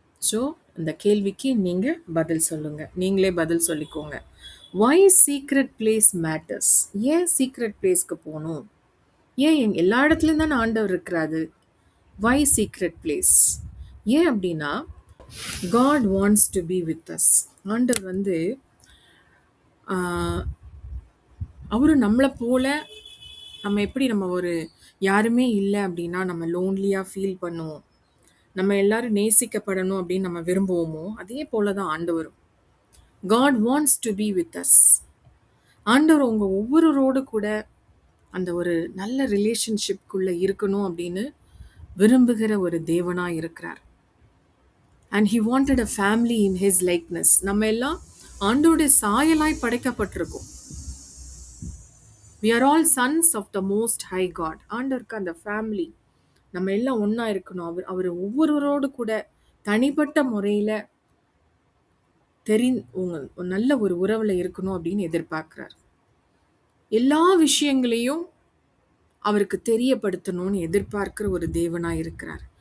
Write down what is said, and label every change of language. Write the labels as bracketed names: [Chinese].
[Tamil] So இந்த கேள்விக்கு நீங்கள் பதில் சொல்லுங்க, நீங்களே பதில் சொல்லிக்கோங்க. [English] why secret place matters? [Tamil] ஏன் சீக்ரெட் பிளேஸ்க்கு போகணும்? ஏன் எல்லா இடத்துலையும் தானே ஆண்டவர் இருக்கிறாரு? [English] why secret place? [Tamil] ஏன் அப்படின்னா [English] God wants to be with us. [Tamil] ஆண்டவர் வந்து ஆஹ் அவரும் நம்மளை போல நம்ம எப்படி நம்ம ஒரு யாருமே இல்லை அப்படின்னா நம்ம லோன்லியாக ஃபீல் பண்ணுவோம், நம்ம எல்லாரும் நேசிக்கப்படணும் அப்படின்னு நம்ம விரும்புவோமோ, அதே போல தான் ஆண்டவரும். [English] God wants to be with us. [Tamil] ஆண்டவர் உங்க ஒவ்வொருவரோடு கூட அந்த ஒரு நல்ல ரிலேஷன்ஷிப்குள்ள இருக்கணும் அப்படின்னு விரும்புகிற ஒரு தேவனா இருக்கிறார். [English] And he wanted a family in his likeness. [Tamil] நம்ம எல்லாம் ஆண்டவருடைய சாயலாய் படைக்கப்பட்டிருக்கோம். [English] we are all sons of the most high God. [Tamil] ஆண்டவருக்கு அந்த ஃபேமிலி நம்ம எல்லாம் ஒன்றா இருக்கணும். அவர் ஒவ்வொருவரோடு கூட தனிப்பட்ட முறையில் உங்க நல்ல ஒரு உறவில் இருக்கணும் அப்படின்னு எதிர்பார்க்குறார். எல்லா விஷயங்களையும் அவருக்கு தெரியப்படுத்தணும்னு எதிர்பார்க்கிற ஒரு தேவனாக இருக்கிறார்.